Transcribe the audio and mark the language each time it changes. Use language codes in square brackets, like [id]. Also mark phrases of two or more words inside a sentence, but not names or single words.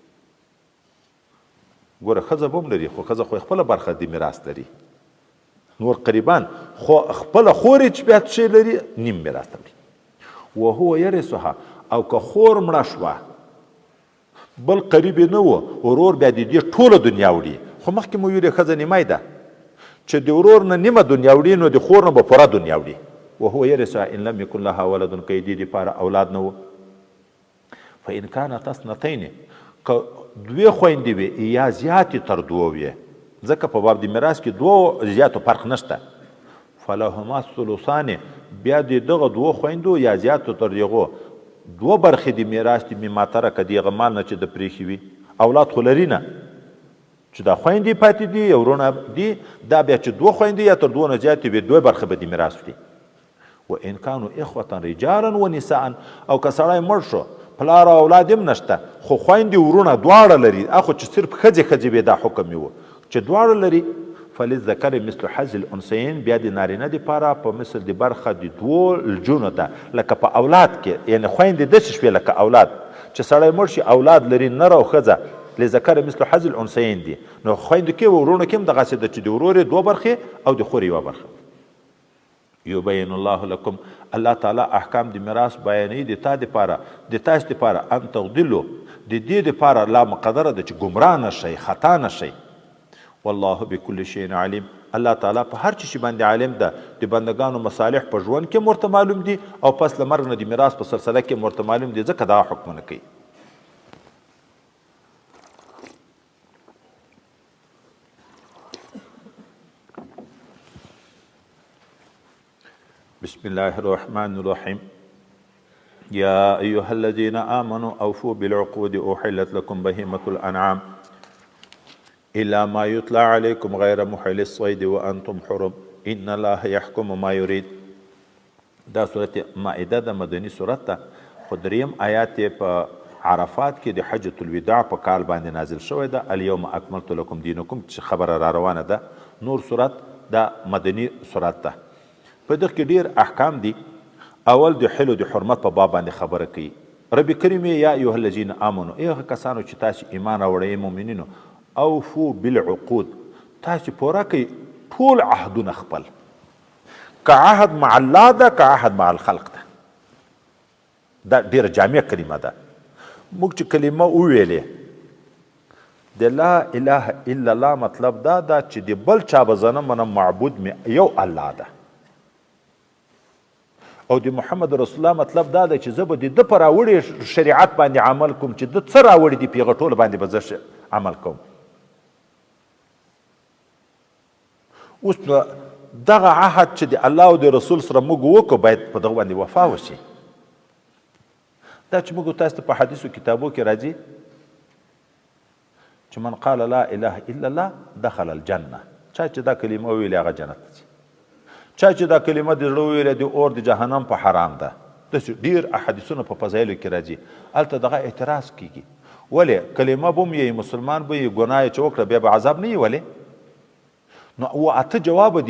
[ps] ګوره ښځه به هم لري خو ښځه خو خپله برخه د میراث لري نور قریبان خو خپله خور چې بیا شی لري نیم میراث لري. [ar] وهو یرثها [ps] او که خور مړه شوه بل قریب یې نه و ورور بیا د دې ټوله دنیا وړي خو مخکې مو ویلې ښځه نیمۍ ده چې د ورور نه نیمه دنیا وړي نو د خور نه به پوره دنیا وړي. [ar] وهو یرثها ان لم یکن لها ولد [ps] که یې دې دپاره اولاد نه و. [ar] فان کانت اثنتین [ps] که دوی خویندې وي یا زیاتې تر دوو وي ځکه په باب د میراث کې دوو زیاتو فرق نشته [ar] فلهما الثلثان [ps] بیا د دغه دوو خویندو یا زیاتو تر دغو دوه برخې د میراث دي [ar] مما ترکه [ps] د هغه مال نه چې د پرېښي وي. اولاد خو لري نه چې دا خویندې پاتې دي یا ورونه دي دا بیا چې دوه خویندې یا تر دوه نه زیاتې وي دوه برخې به د میراث وي. [ar] وان کانوا اخوة رجالا ونساء [ps] او که سړی مړ شو پلار او اولاد هم نشته خو خویندې ورونه دواړه لري اخو چې صرف ښځې وي دا حکم یې و چې دواړه لري [ar] فللذکر مثل حظ الانثیین [ps] بیا د نارینه دپاره په مثل د برخه د دوو الجونو ده لکه په اولاد کې یعنی خویندې داسې شوې لکه اولاد چې سړی مړ شي اولاد لري نر او ښځه [ar] لذکر مثل حظ الانثیین [ps] دي نو خویندو کې ورونو کې هم دغسې ده چې د ورور یې دوه برخې او د خور یوه برخه. [ar] یبین الله لکم [ps] الله تعالی احکام د میراث بیانوي د تا دپاره د تاسو دپاره [ar] ان تغدلو [ps] د دې دپاره لا مقدره ده چې ګمراه نشئ خطا نشئ. [ar] والله بكل شيء علیم [ps] الله تعالی په هر چی باندې عالم ده د بندگانو مصالح په ژوند کې ورته معلوم دي او پس له مرګ نه د میراث په سلسله کې ورته معلوم دي ځکه دا حکمونه کوي. [ar] بسم الله الرحمن الرحيم يا أيها الذين آمنوا أوفوا بالعقود أحلت لكم بهيمة الأنعام إلا ما يتلى عليكم غير محل الصيد وأنتم حرم إن الله يحكم ما يريد. [ps] دا سورة مائده دا مدنی سورت ده خو دریم آیات په عرفات کې د حجة الوداع په کال باندې نازل شوی ده. [ar] اليوم أكملت لكم دينكم [ps] چې خبره را روانه ده. نور سورت دا مدنی سورت ده. په دغه کې ډیر احکام دي. اول د حل د حرمت په باب باندې خبره کوي. رب کریم [ar] یا ایها الذین آمنوا [ps] ایغه کسانو چې تاسو ایمان راوړئ مؤمنینو [ar] اوفو بالعقود [ps] تاسو پوره کوي ټول عهدونه خپل که [ar] عهد مع الله [ps] ده که [ar] عهد مع الخلق [ps] ده. دا ډیره جامع کلمه ده. موږ چې کلمه وویلې د [ar] لا اله الا الله [ps] مطلب دا ده چې د بل چا به زه نه منم معبود مې یو الله ده او د [ar] محمد رسول الله [ps] مطلب دا ده چې زه به د ده په راوړې شریعت باندې عمل کوم چې ده څه راوړي دي په هغه ټوله باندې به زه عمل کوم. اوس دغه عهد چې د الله او د رسول سره موږ وکړو باید په دغه باندې وفا وشي. دا چې موږ تاسو ته په حدیثو کتابو کې راځي چې [ar] من قال لا اله الا الله دخل الجنه [ps] چا چې دا کلمه وویلې هغه جنت ته ځي. چا چې دا کلمه د زړه وویلې د اور د جهنم په حرام ده. داسې ډېر احادیثونه په فضایلو کې راځي. هلته دغه اعتراض کیږي ولې کلمه به هم یې مسلمان به یې ګناه یې چې وکړه بیا به عذاب نه وي ولې. نو و اته جواب دی.